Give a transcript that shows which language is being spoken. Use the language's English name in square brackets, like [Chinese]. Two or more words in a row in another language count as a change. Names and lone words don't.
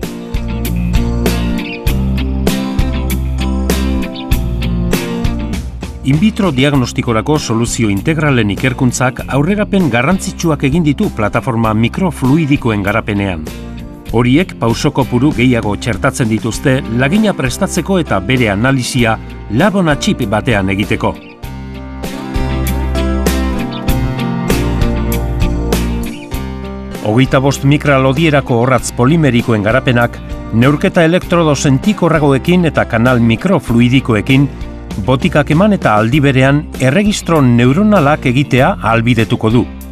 [Latin] In vitro [Basque] diagnostikorako soluzio integralen ikerkuntzak aurrerapen garrantzitsuak egin ditu plataforma mikrofluidikoen garapenean. Horiek pauso kopuru gehiago txertatzen dituzte lagina prestatzeko eta bere analisia [English] lab-on a chip [Basque] batean egiteko. Hogeita 5 mikra lodierako orratz polimerikoen garapenak, neurketa elektrodo sentikorragoekin eta kanal mikrofluidikoekin, botikak eman eta aldi berean erregistro neuronalak egitea ahalbidetuko du.